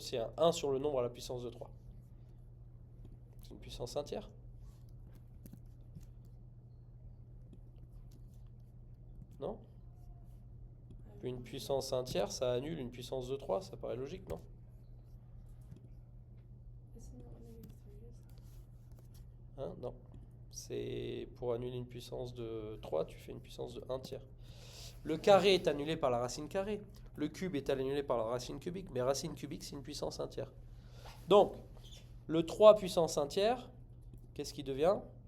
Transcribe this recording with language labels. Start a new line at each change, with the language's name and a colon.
French: C'est un 1 sur le nombre à la puissance de 3. C'est une puissance entière. Non? Une puissance entière, ça annule une puissance de 3. Ça paraît logique, non?
English: Isn't that what negative 3 is?
French: Hein? Non. C'est pour annuler une puissance de 3, tu fais une puissance de 1 tiers. Le carré est annulé par la racine carrée. Le cube est annulé par la racine cubique. Mais racine cubique, c'est une puissance 1 tiers. Donc, le 3 puissance 1 tiers, qu'est-ce qui devient?